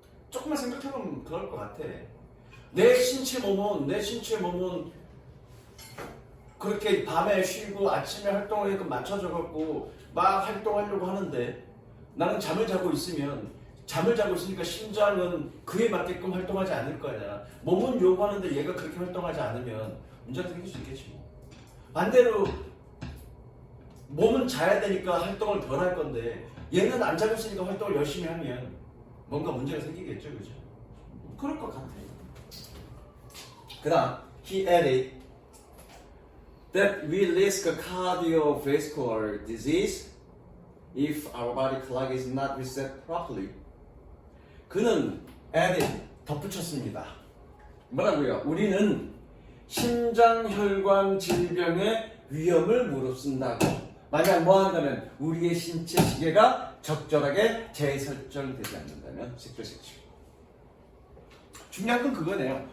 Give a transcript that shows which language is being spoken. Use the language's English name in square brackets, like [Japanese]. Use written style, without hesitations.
[Korean] 조금만 생각해보면 그럴 것 같아. 내 신체 몸은 그렇게 밤에 쉬고 아침에 활동하게끔 맞춰져갖고 막 활동하려고 하는데 나는 잠을 자고 있으니까 심장은 그에 맞게끔 활동하지 않을 거 아니야. 몸은 요구하는데 얘가 그렇게 활동하지 않으면 문제가 생길 수 있겠지 뭐. 반대로 몸은 자야 되니까 활동을 덜 할 건데 얘는 안 자고 있으니까 활동을 열심히 하면 뭔가 문제가 생기겠죠, 그죠? 그럴 것 같아요. 그다음 [English] he added that we risk a cardiovascular disease if our body clock is not reset properly. [Korean] 그는 added 덧붙였습니다. 뭐라고요? 우리는 심장혈관 질병의 위험을 무릅쓴다고. 만약 뭐 한다면 우리의 신체 시계가 적절하게 재설정되지 않는다면 섹션. 중요한 건 그거네요.